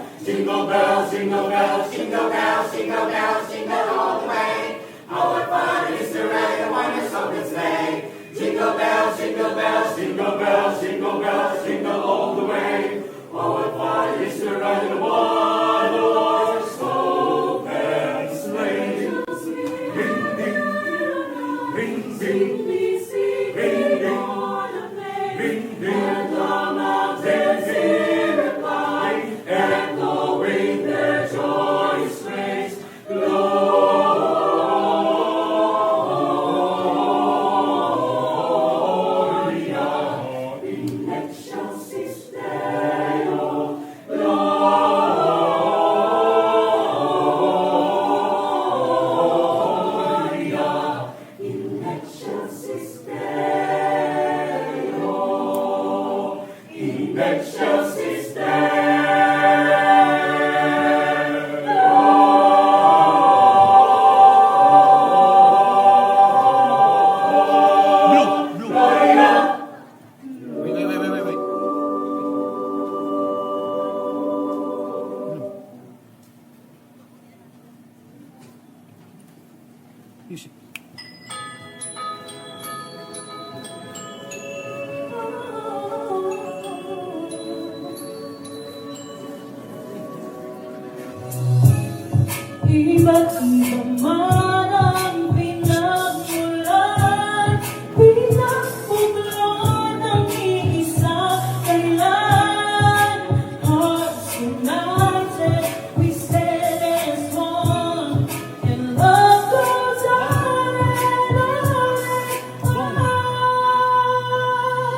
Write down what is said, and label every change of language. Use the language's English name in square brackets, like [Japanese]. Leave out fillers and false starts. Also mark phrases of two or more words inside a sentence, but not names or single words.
[English] Jingle bells, jingle bells, jingle bells, jingle bells, jingle all the way. Oh, what fun it is to ride in a one-horse open sleigh. Jingle bells, jingle bells, jingle bells, jingle bells, jingle all the way. Oh, what fun it is to ride in a one-horse open sleigh. Ring, ding, ring, ding, ring, ding, ring, ding. The mountains in reply, echoing their joyous praise. [Latin] Gloria in excelsis Deo. Gloria in excelsis Deo. In excelsis Deo. [English] Blue. [Latin] Gloria. [English] Wait. Music. [Filipino] Iba't ibang man ang pinagmulan, pinagpuglan ng iisang kailan. [English] Hearts united, we stand as one, and love goes on and on and on.